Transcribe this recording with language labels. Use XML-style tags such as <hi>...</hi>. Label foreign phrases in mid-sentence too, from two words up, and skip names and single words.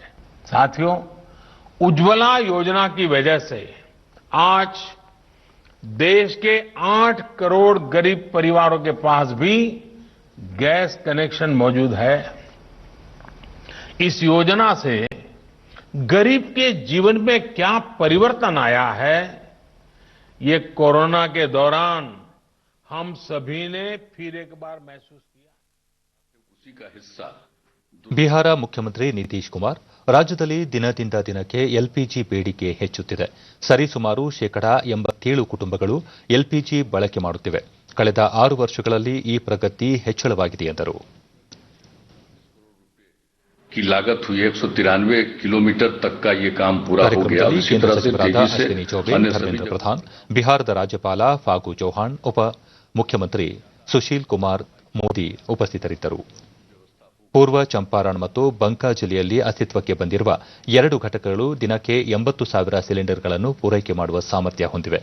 <hi>साथियों, उज्ज्वला योजना की वजह से आज देश के 8 करोड़ गरीब परिवारों के पास भी गैस कनेक्शन मौजूद है. इस योजना से गरीब के जीवन में क्या परिवर्तन आया है, ये कोरोना के दौरान हम सभी ने फिर एक बार महसूस किया. उसी का हिस्सा</hi> <kn>ಬಿಹಾರ ಮುಖ್ಯಮಂತ್ರಿ ನಿತೀಶ್ ಕುಮಾರ್, ರಾಜ್ಯದಲ್ಲಿ ದಿನದಿಂದ ದಿನಕ್ಕೆ ಎಲ್ಪಿಜಿ ಬೇಡಿಕೆ ಹೆಚ್ಚುತ್ತಿದೆ. ಸರಿಸುಮಾರು 87% ಕುಟುಂಬಗಳು ಎಲ್ಪಿಜಿ ಬಳಕೆ ಮಾಡುತ್ತಿವೆ. ಕಳೆದ 6 ವರ್ಷಗಳಲ್ಲಿ ಈ ಪ್ರಗತಿ ಹೆಚ್ಚಳವಾಗಿದೆ ಎಂದರು.</kn> <hi>की लागत हुई 193 किलोमीटर तक का ये काम पूरा हो गया.</hi> <kn>ಕಾರ್ಯಕ್ರಮದಲ್ಲಿ</kn> <hi>इसी</hi> <kn>ಕೇಂದ್ರ</kn> <hi>तरह से</hi> <kn>ಸಚಿವರಾದ</kn> <hi>तेजी से</hi> <kn>ಅಶ್ವಿನಿ ಚೌಬೆ,</kn> <hi>अन्य सभी</hi> <kn>ಧರ್ಮೇಂದ್ರ ಪ್ರಧಾನ್, ಬಿಹಾರದ ರಾಜ್ಯಪಾಲ ಫಾಗು ಚೌಹಾಣ್, ಉಪ ಮುಖ್ಯಮಂತ್ರಿ ಸುಶೀಲ್ ಕುಮಾರ್ ಮೋದಿ ಉಪಸ್ಥಿತರಿದ್ದರು. ಪೂರ್ವ ಚಂಪಾರಣ್ ಮತ್ತು ಬಂಕಾ ಜಿಲ್ಲೆಯಲ್ಲಿ ಅಸ್ತಿತ್ವಕ್ಕೆ ಬಂದಿರುವ 2 ಘಟಕಗಳು ದಿನಕ್ಕೆ 80,000 ಸಿಲಿಂಡರ್ಗಳನ್ನು ಪೂರೈಕೆ ಮಾಡುವ ಸಾಮರ್ಥ್ಯ ಹೊಂದಿವೆ.</kn>